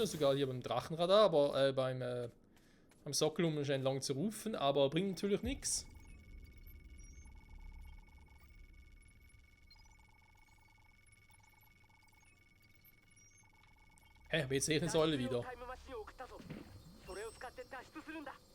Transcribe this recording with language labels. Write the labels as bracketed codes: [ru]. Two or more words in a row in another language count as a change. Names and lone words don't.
[de] Sogar hier beim Drachenradar, aber beim Sockel, um ihn lang zu rufen, aber bringt natürlich nichts. Hä, aber jetzt sehe ich eine Säule wieder. [ja] タイムマシンを送ったぞそれを使って脱出するんだ